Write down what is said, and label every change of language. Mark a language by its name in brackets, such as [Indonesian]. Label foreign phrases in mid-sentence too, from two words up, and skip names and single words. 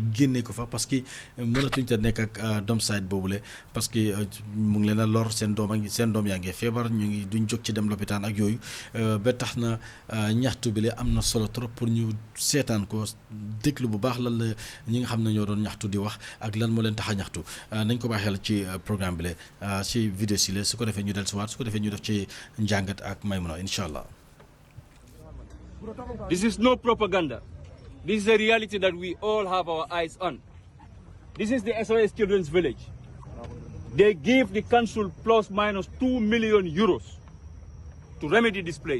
[Wolof] génne ko fa [French] parce que [Wolof] mënatuñ te nekk ak [English] dump site [Wolof] boobule [French] parce que [Wolof] mu ngi leen a lor seen doom yaa ngi feebar ñu ngi duñ jóg ci dem lopitaan ak yooyu ba tax na ñaxtu bi le am na solo [French] trop pour [Wolof] ñu seetaan ko déglu bu baax lan la ñi nga xam ne ñoo doon ñaxtu di wax ak lan moo leen tax a ñaxtu nañ ko bàyyi xel ci programme bi le ci vidéo si le su ko defee ñu dellusiwaat su ko defee ñu def ci njàngat ak Maymuna [Arabic] incha allah. [English] This is no propaganda. This is a reality that we all have our eyes on. This is the SOS Children's Village. They gave the council plus minus 2 million euros to remedy this place.